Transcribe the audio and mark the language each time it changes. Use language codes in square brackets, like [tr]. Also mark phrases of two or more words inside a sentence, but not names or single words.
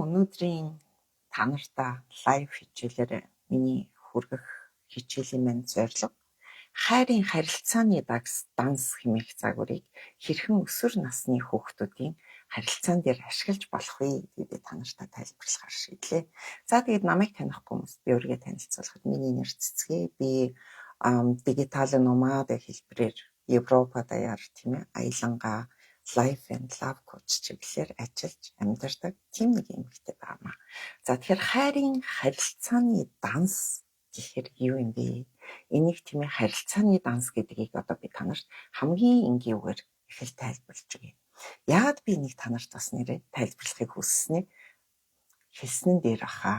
[mn] Өнөөдрийн та нартай лайв хичээлээр миний хүргэх хичээлийн маань зорилго хайрын харилцааны данс хэмээх загварыг хэрхэн өсвөр насны хүүхдүүдийн харилцаан дээр ашиглаж болох вэ гэдгийг та нартай тайлбарлахаар шийдлээ. За тэгээд намайг танихгүй хүмүүс би өөрийгөө танилцуулахад миний нэр Цэцгээ. Би дигитал номад хэлбэрээр Европа даяар тийм ээ аялангаа [en] life and love coach [mn] чиглэлээр ажиллаж амьдардаг тийм нэг эмэгтэй байна. За тэгэхээр хайрын харилцааны данс гэхээр юу юм бэ? Энийг тийм ээ харилцааны данс гэдгийг одоо би танарт хамгийн энгийнээр их л тайлбарлаж өгье. Яагаад би энийг танарт бас нэрээ тайлбарлахыг хэлсэн дээр баха.